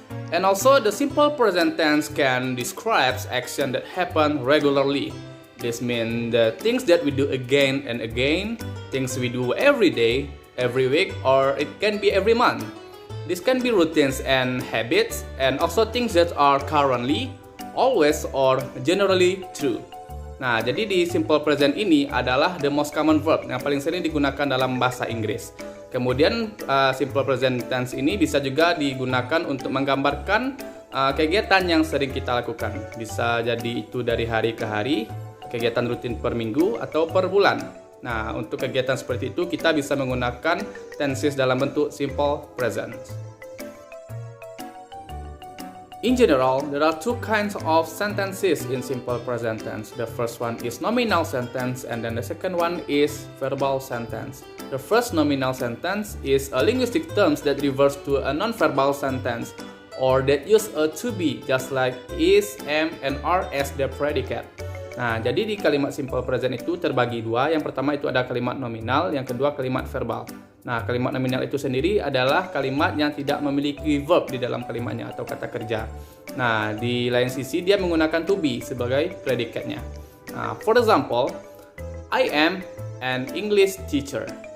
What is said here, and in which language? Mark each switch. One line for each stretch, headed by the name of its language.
English: And also, the simple present tense can describe action that happen regularly. This means the things that we do again and again, things we do every day, every week, or it can be every month. This can be routines and habits, and also things that are currently, always, or generally true.
Indonesian: Nah, jadi di simple present ini adalah
English: the most common verb
Indonesian: yang paling sering digunakan dalam bahasa Inggris. Kemudian simple present tense ini bisa juga digunakan untuk menggambarkan kegiatan yang sering kita lakukan. Bisa jadi itu dari hari ke hari, kegiatan rutin per minggu atau per bulan. Nah, untuk kegiatan seperti itu kita bisa menggunakan tenses dalam bentuk simple present.
English: In general, there are two kinds of sentences in simple present tense. The first one is nominal sentence, and then the second one is verbal sentence. The first nominal sentence is a linguistic term that refers to a non-verbal sentence or that use a to be, just like is, am, and are as the predicate.
Indonesian: Nah, jadi di kalimat simple present itu terbagi dua. Yang pertama itu ada kalimat nominal, yang kedua kalimat verbal. Nah, kalimat nominal itu sendiri adalah kalimat yang tidak memiliki verb di dalam kalimatnya atau kata kerja. Nah, di lain sisi dia menggunakan to be sebagai predikatnya.
English: Nah, for example, I am an English teacher.